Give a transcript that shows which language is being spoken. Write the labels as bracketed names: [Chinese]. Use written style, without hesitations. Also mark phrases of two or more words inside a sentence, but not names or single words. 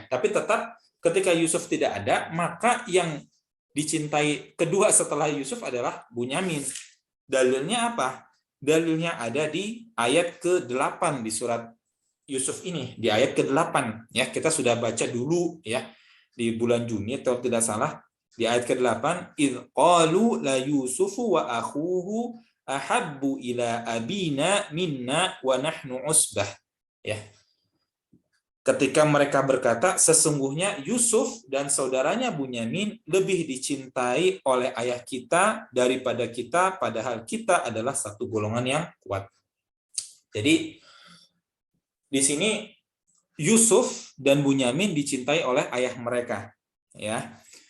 [Indonesian] Tapi tetap ketika Yusuf tidak ada, maka yang dicintai kedua setelah Yusuf adalah Bunyamin. Dalilnya apa? Dalilnya ada di ayat ke-8 di surat Yusuf ini, di ayat ke-8 ya. Kita sudah baca dulu ya di bulan Juni atau tidak salah, di ayat ke-8, [Arabic] إذ قالوا ليوسف وأخوه أحب إلى أبينا منا ونحن عصبة, ya. [Indonesian] Ketika mereka berkata, sesungguhnya Yusuf dan saudaranya Bunyamin lebih dicintai oleh ayah kita daripada kita, padahal kita adalah satu golongan yang kuat. Jadi di sini Yusuf dan Bunyamin dicintai oleh ayah mereka, ya.